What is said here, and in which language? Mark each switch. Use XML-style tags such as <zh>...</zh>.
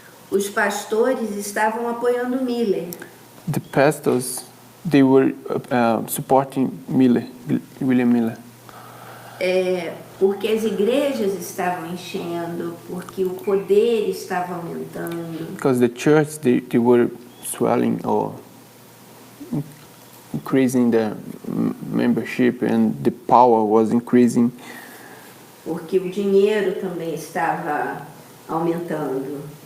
<pt>os pastores estavam apoiando Miller.</pt> <en>the pastors, they were supporting William Miller.</en> <pt>Porque as igrejas estavam enchendo, porque o poder estava aumentando.</pt> <en>Because the church, they were swelling or increasing their membership, and the power was increasing.</en> <pt>Porque o dinheiro também estava aumentando.</pt>